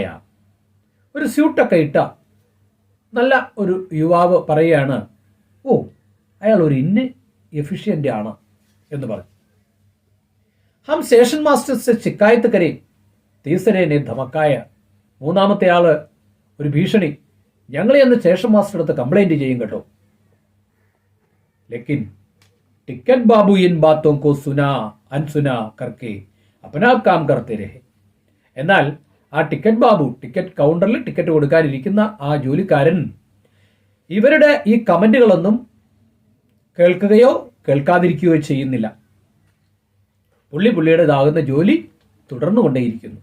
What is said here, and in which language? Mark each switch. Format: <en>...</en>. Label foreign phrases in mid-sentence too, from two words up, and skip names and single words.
<ml>ഒരു സ്യൂട്ടൊക്കെ ഇട്ട നല്ല ഒരു യുവാവ് പറയുകയാണ്, ഓ അയാൾ ഒരു എഫിഷ്യൻ്റ് ആണ് എന്ന് പറഞ്ഞു.</ml> <hi>ഹം</hi> <en>station master</en> <hi>से शिकायत करें. तीसरे ने धमकाया.</hi> <ml>മൂന്നാമത്തെ ആള് ഒരു ഭീഷണി, ഞങ്ങളെ ഒന്ന്</ml> <en>station master</en> <ml>അടുത്ത് കംപ്ലൈന്റ് ചെയ്യും കേട്ടോ.</ml> <hi>लेकिन टिकट बाबू इन बातों को सुना अनसुना करके अपना काम करते रहे.</hi> <ml>എന്നാൽ ആ ടിക്കറ്റ് ബാബു, ടിക്കറ്റ് കൗണ്ടറിൽ ടിക്കറ്റ് കൊടുക്കാനിരിക്കുന്ന ആ ജോലിക്കാരൻ ഇവരുടെ ഈ കമന്റുകളൊന്നും കേൾക്കുകയോ കേൾക്കാതിരിക്കുകയോ ചെയ്യുന്നില്ല. പുള്ളിയുടേതാകുന്ന ജോലി തുടർന്നുകൊണ്ടേയിരിക്കുന്നു.</ml>